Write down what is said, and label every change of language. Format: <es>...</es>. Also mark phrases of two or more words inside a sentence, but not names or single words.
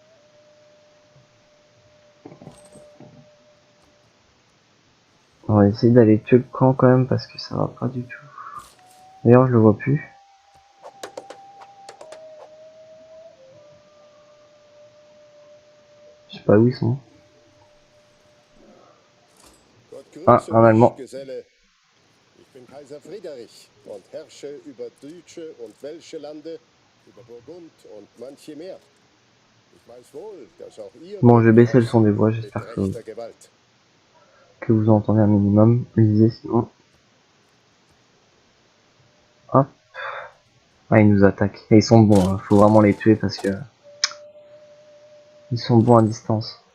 <fr>On va essayer d'aller tuer le camp quand même parce que ça va pas du tout. D'ailleurs je le vois plus. Je sais pas où ils sont. Ah, un Allemand.</fr> <de>Geselle. Ich bin Kaiser Friedrich und herrsche über Deutsche und Welsche Lande, über Burgund und manche mehr. Ich weiß wohl, dass auch ihr</de> <fr>Bon, je vais baisser le</fr> <de>Königreich</de> <fr>son des voix,</fr> <de>mit</de> <fr>j'espère</fr> <de>rechter Gewalt.</de> <fr>que vous entendez un minimum. Lisez sinon. Hop. Ah, ils nous attaquent. Et ils sont bons, hein. Faut vraiment les tuer parce que ils sont bons à distance.</fr>